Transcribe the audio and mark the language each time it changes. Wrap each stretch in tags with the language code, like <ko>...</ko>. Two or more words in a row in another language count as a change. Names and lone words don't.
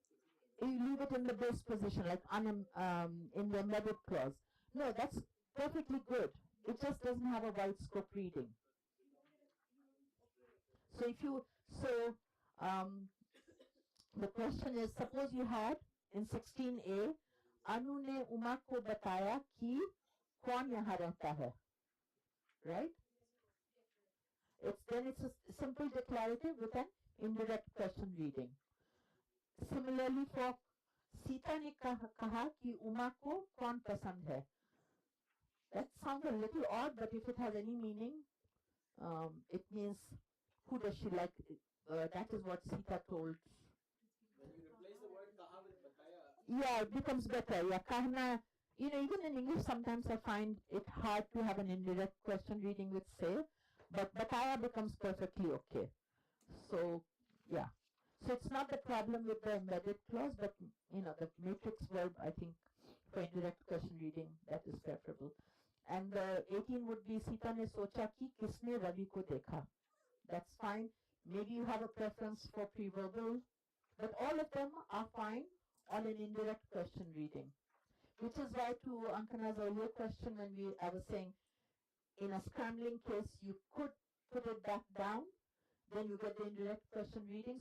<en>You leave it in the base position, like in the embedded clause. No, that's perfectly good. It just doesn't have a wide scope reading. So if you, the question is, suppose you had in 16A,</en> <hi>अनु ने उमा को बताया कि कौन यहाँ रहता है,</hi> <en>right? It's a simple declarative with an indirect question reading. Similarly, for</en> <hi>सीता ने कहा कि उमा को कौन पसंद है.</hi> <en>That sounds a little odd, but if it has any meaning, it means who does she like. That is what Sita told. When you replace the word kaha with bataya. Yeah, it becomes better. Yeah, kahna. Even in English, sometimes I find it hard to have an indirect question reading with say, but bataya becomes perfectly okay. So, yeah. So it's not the problem with the embedded clause, but the matrix verb, I think, for indirect question reading, that is preferable. And the 18 would be</en> <hi>सीता ने सोचा कि किसने रवि को देखा.</hi> <en>That's fine. Maybe you have a preference for pre-verbal, but all of them are fine on an indirect question reading. Which is why to Ankana's earlier question when I was saying in a scrambling case you could put it back down, then you get the indirect question reading.</en>